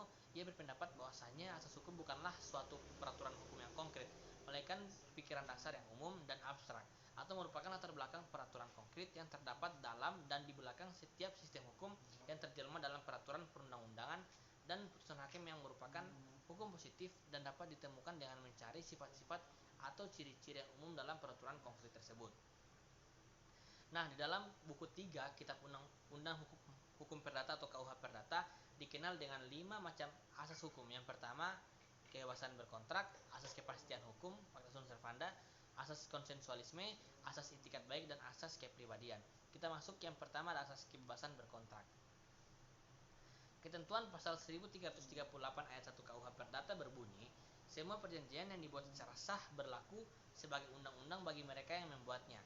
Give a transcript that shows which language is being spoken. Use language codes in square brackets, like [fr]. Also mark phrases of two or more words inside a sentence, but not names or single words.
[id] Ia berpendapat bahwasanya asas hukum bukanlah suatu peraturan hukum yang konkret, melainkan pikiran dasar yang umum dan abstrak, atau merupakan latar belakang peraturan konkret yang terdapat dalam dan di belakang setiap sistem hukum yang terjelma dalam peraturan perundang-undangan dan putusan hakim yang merupakan hukum positif dan dapat ditemukan dengan mencari sifat-sifat atau ciri-ciri yang umum dalam peraturan konkret tersebut. Nah, di dalam buku 3 Kitab Undang-Undang Hukum Perdata atau KUH Perdata dikenal dengan 5 macam asas hukum. Yang pertama, kebebasan berkontrak, asas kepastian hukum, [la] pacta sunt servanda, [id] asas konsensualisme, asas itikat baik, dan asas kepribadian. Kita masuk yang pertama, ada asas kebebasan berkontrak. Ketentuan pasal 1338 ayat 1 KUH Perdata berbunyi, semua perjanjian yang dibuat secara sah berlaku sebagai undang-undang bagi mereka yang membuatnya.